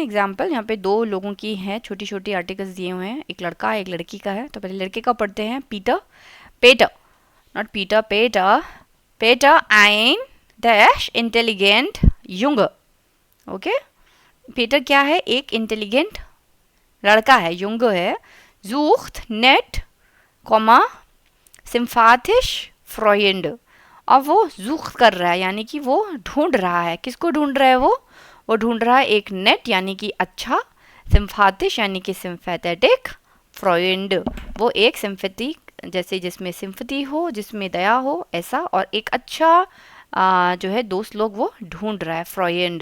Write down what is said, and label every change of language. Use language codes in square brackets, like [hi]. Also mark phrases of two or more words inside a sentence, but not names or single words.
[hi] एग्जाम्पल यहाँ पे दो लोगों की है, छोटी छोटी आर्टिकल्स दिए हुए हैं, एक लड़का है एक लड़की का है। तो पहले लड़के का पढ़ते हैं, पीटर, पेटर, नॉट पीटर, पेटर, पेटर ein डैश [de] intelligent Junge. [hi] ओके, पीटर क्या है, एक इंटेलिजेंट लड़का है, [de] Junge है, sucht nett, sympathisch Freunde। [hi] अब वो sucht कर रहा है, यानी कि वो ढूंढ रहा है, किसको ढूंढ रहा है, वो ढूंढ रहा है एक नेट यानी कि अच्छा, sympathisch यानी कि sympathetic, Freund वो एक sympathy, जैसे जिसमें सिंपथी हो, जिसमें दया हो, ऐसा, और एक अच्छा जो है दोस्त लोग वो ढूंढ रहा है, Freund।